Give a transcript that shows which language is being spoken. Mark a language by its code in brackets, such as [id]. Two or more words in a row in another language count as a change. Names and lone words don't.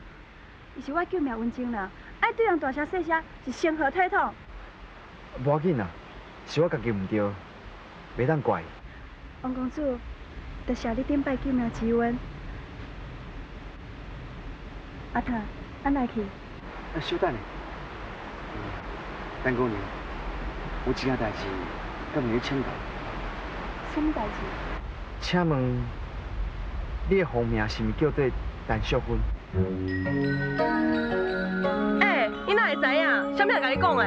[nan] 伊是我救命恩情啦，爱对人大声细声是成何体统？无要紧啦，是我家己唔对，袂当怪。王公主，多谢你顶摆救命之恩。阿特，咱来去。稍等下，陈姑娘，有一件代志，甲问你请教。什么代志？请问，你的户名是毋是叫做陈淑芬？你哪会知影？啥物人甲你讲的？